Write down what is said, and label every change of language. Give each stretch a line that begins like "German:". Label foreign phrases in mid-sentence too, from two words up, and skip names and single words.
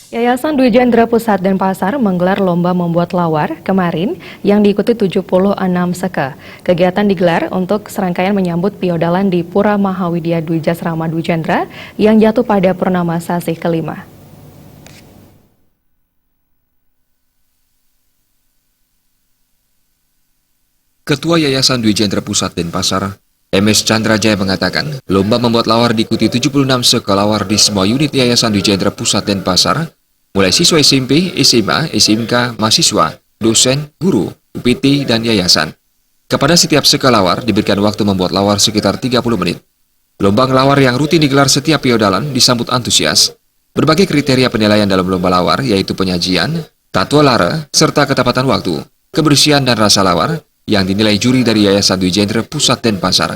Indonesian: Yayasan Dwi Jendra Pusat Denpasar menggelar lomba membuat lawar kemarin yang diikuti 76 seke. Kegiatan digelar untuk serangkaian menyambut piodalan di Pura Mahawidya Dwi Jasrama Dwi Jendra yang jatuh pada purnama sasih kelima. Ketua Yayasan Dwi Jendra Pusat Denpasar, MS Chandra Jaya mengatakan, lomba membuat lawar diikuti 76 seke lawar di semua unit Yayasan Dwi Jendra Pusat Denpasar, mulai siswa SMP, SMA, SMK, mahasiswa, dosen, guru, UPT, dan yayasan. Kepada setiap seke lawar diberikan waktu membuat lawar sekitar 30 menit. Lomba lawar yang rutin digelar setiap piodalan disambut antusias. Berbagai kriteria penilaian dalam lomba lawar yaitu penyajian, tatua lara, serta ketepatan waktu, kebersihan dan rasa lawar yang dinilai juri dari Yayasan Dwi Jendra Pusat Denpasar.